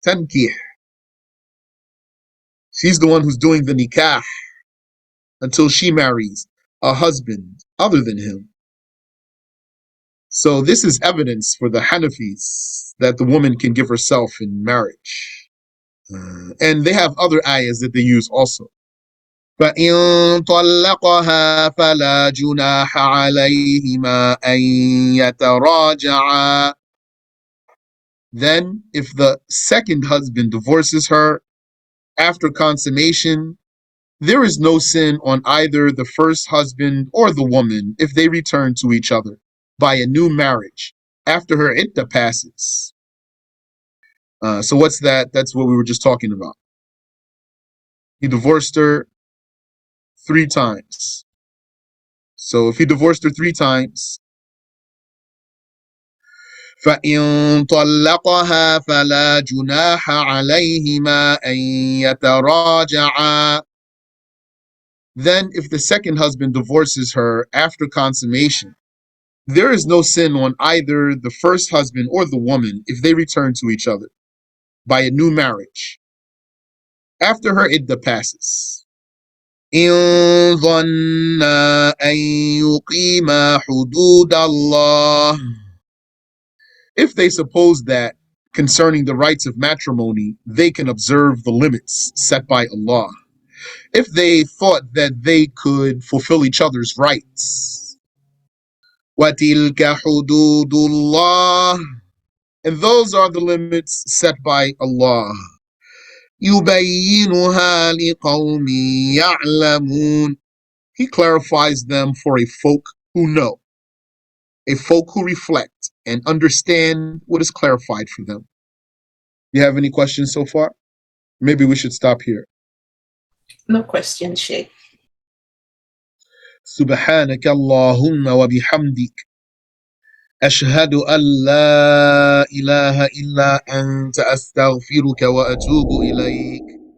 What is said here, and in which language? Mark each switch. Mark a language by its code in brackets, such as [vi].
[en] تنكح, she's the one who's doing the nikah until she marries a husband other than him. So this is evidence for the Hanafis that the woman can give herself in marriage. And they have other ayahs that they use also. [ar] فإن طلقها فلا جناح عليهما أن يتراجعا. [en] Then, if the second husband divorces her after consummation, there is no sin on either the first husband or the woman if they return to each other by a new marriage after her iddah passes. So what's that? That's what we were just talking about. He divorced her 3 times. So if he divorced her 3 times, فإن طلقها فلا جناح عليهما أن يتراجعا. Then if the second husband divorces her after consummation, there is no sin on either the first husband or the woman if they return to each other by a new marriage after her iddah passes. [ar] إن ظنا أن يقيما حدود الله. [en] If they suppose that concerning the rights of matrimony, they can observe the limits set by Allah. If they thought that they could fulfill each other's rights. [ar] وَتِلْكَ حُدُودُ اللَّهِ. [en] And those are the limits set by Allah. [ar] يُبَيِّنُهَا لِقَوْمٍ يَعْلَمُونَ. [en] He clarifies them for a folk who know, a folk who reflect and understand what is clarified for them. You have any questions so far? Maybe we should stop here. No questions, Sheikh. [ar] سبحانك اللهم وبحمدك أشهد أن لا إله إلا أنت أستغفرك وأتوب إليك.